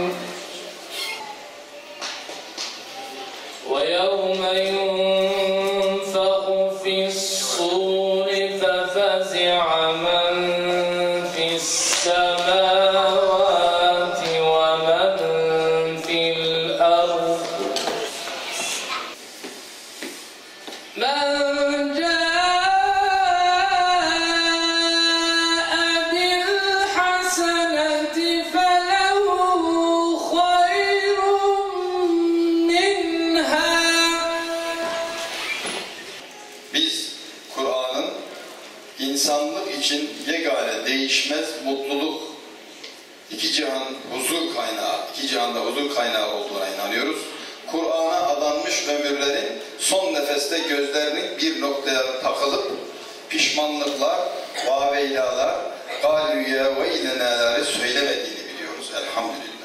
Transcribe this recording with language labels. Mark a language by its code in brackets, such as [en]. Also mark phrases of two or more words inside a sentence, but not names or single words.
[ar] ويوم ينفخ في الصور ففزع من في السماوات ومن في الأرض من جاء بالحسنة فله خير منها. [tr] Biz Kur'an'ın insanlık için yegane değişmez mutluluk, iki cihan huzur kaynağı, iki cihanda huzur kaynağı olduğuna inanıyoruz. Kur'an'a adanmış ömürlerin son nefeste gözlerinin bir noktaya takılıp pişmanlıklar, vaveylalar, galüye ve ileneleri söylemediğini biliyoruz elhamdülillah.